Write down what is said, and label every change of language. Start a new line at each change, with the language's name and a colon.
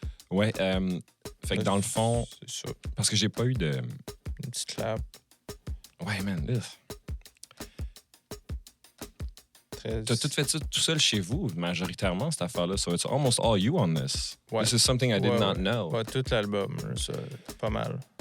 French: Ouais, fait que dans le fond, c'est ça. parce que j'ai pas eu de... Une petite clap. Ouais, man, Très... t'as tout fait ça tout seul chez vous, majoritairement, cette affaire-là.
English: So it's almost all you on this.
French: Ouais.
English: This is something I did not know.
French: Ouais, tout l'album, ça, pas mal.